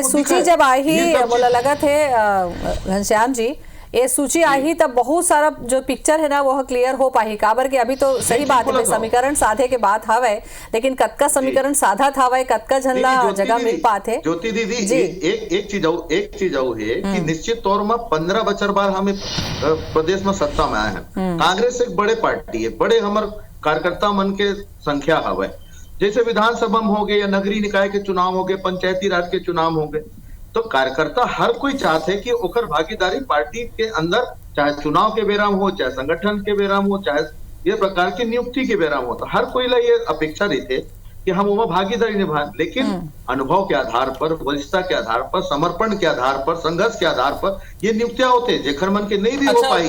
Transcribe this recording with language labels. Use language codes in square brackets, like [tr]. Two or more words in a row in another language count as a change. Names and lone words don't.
[hne] अब सूची जब आई ही बोला लगा थे घनश्याम जी, ये सूची आई तब बहुत सारा जो पिक्चर है ना वो क्लियर हो पाही, काबर के अभी तो सही बात है समीकरण साधे के बात हवे, लेकिन कतका समीकरण साधा था वह कतका झनला जगह मिल पाते। ज्योति दीदी, एक चीज है कि निश्चित तौर में 15 बछर बाद हमें प्रदेश में सत्ता में आए हैं। कांग्रेस एक बड़े पार्टी है, बड़े हमार कार्यकर्ता मन के संख्या हवे, जैसे विधानसभा में हो गए या नगरीय निकाय के चुनाव हो गए, पंचायती राज के चुनाव हो गए, तो कार्यकर्ता हर कोई चाहते है कि ओकर भागीदारी पार्टी के अंदर, चाहे चुनाव के बेरा में हो, चाहे संगठन के बेरा में हो, चाहे ये प्रकार की नियुक्ति के बेरा में हो, तो हर कोई ला ये अपेक्षा रहती है कि हम वो भागीदारी निभाएं। लेकिन अनुभव के आधार पर, वरिष्ठता के आधार पर, समर्पण के आधार पर, संघर्ष के आधार पर ये नियुक्तियां होते हैं, जेखर मन के नहीं भी हो पाई।